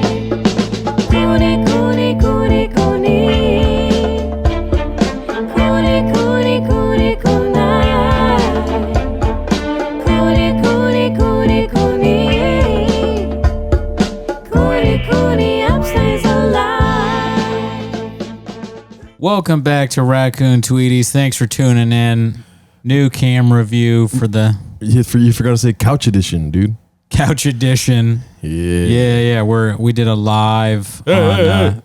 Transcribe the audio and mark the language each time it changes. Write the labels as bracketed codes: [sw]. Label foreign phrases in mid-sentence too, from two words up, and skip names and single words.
[en] Cooney, Cooney, Cooney, Cooney. Cooney, Cooney, Cooney, Cooney. Cooney, Cooney, Cooney, Cooney. Cooney, Cooney, upstays alive. Welcome back to Raccoon Tweeties. Thanks for tuning in. New camera view for the You forgot to say couch edition, dude. couch edition. Yeah. We did a live. Yeah.